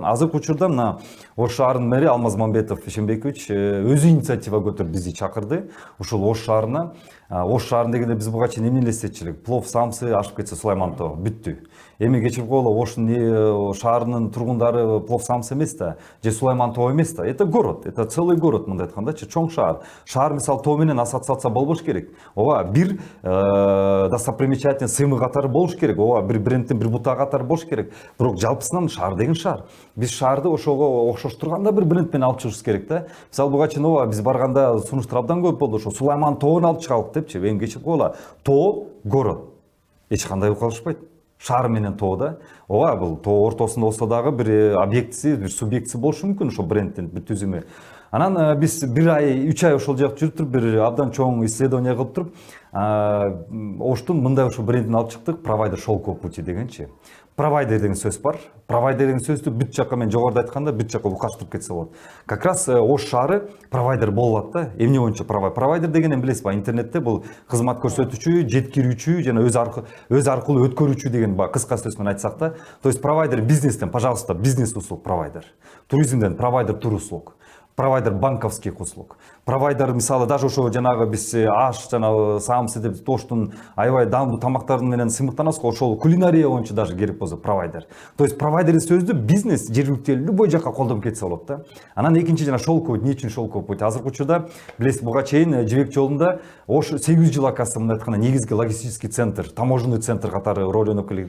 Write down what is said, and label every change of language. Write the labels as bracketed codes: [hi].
[ky] Азыркы учурда мына Ош шаарынын мэри Алмаз Мамбетов Ишенбекович өзү инициатива көтөрүп бизди чакырды. Ушул Ош шаарына Ош шаарын дегенде биз буга чейин эмне элестетчү плов самсы ашып кетсе Сулайман-Тоо бүттү. Эми кечирип койгула, Оштун шаарынын тургундары плов самсы эмес да, же Сулайман-Тоо эмес да. [ru] Это город, это целый город [ky] мындай айткандачы, чоң шаар. Шаар мисалы Тоо менен ассоциация болбош керек. Ооба бир достопримечательный сымы катары болуш керек. Ооба бир брендтин бир бутагы катары болуш керек. Бирок жалпысынан шаар деген шаар. Биз шаарды ошого окшоштурганда бир бренд менен алып чыгышыбыз керек да. Мисалы буга чейин ооба биз барганда сунуштар абдан көп болду. Ошо Сулайман-Тоону алып чыгалык депчи. Эми кечирип койгула. Тоо город. Эч кандай калышпайт. Шаар менен Тоо да. Ооба бул Тоо ортосунда болсо дагы бир объектиси, бир субъектиси болушу мүмкүн ошо брендтин бир түзүмү. Анан биз 1 ай, 3 ай ошол жакта жүрүп туруп бир абдан чоң исследование кылып туруп, Оштун мындай ошо брендин алып чыктык, [ru] провайдер шелковый пути [ky] дегенчи. Провайдер деген сөз бар. Провайдер деген сөздү бүт жакка мен жогоруда айтканда бүт жакка укаштырып кетсе болот. [ru] Как раз [ky] Ош шаары провайдер болот да. Эмне боюнча провайдер? Провайдер дегенди билесизби? Интернетте бул кызмат көрсөтүүчү, жеткирүүчү жана өз аркылуу өткөрүүчү деген кыска сөз менен айтсак да. [ru] То есть провайдер бизнестен, пожалуйста, бизнес услуг провайдер. Туризмден провайдер тур услуг. Провайдер банковских услуг. [ky] Провайдер мисалы даже ошо жанагы биз аш жана самсы деп Тоштун аябай даамдуу тамактарын менен сыймыктанабыз го, ошол кулинария боюнча даже керек болсо провайдер. То есть провайдер сөздү бизнес жергиликтүү любой жакка колдонуп кетсе болот да. Анан экинчи жана шелковый, эмне үчүн шелковый путь? Азыркы учурда билесиз буга чейин Жибек жолунда Ош 800 жыл акасы мындай айтканда негизги логистический центр, таможенный центр катары роль ойноп келет.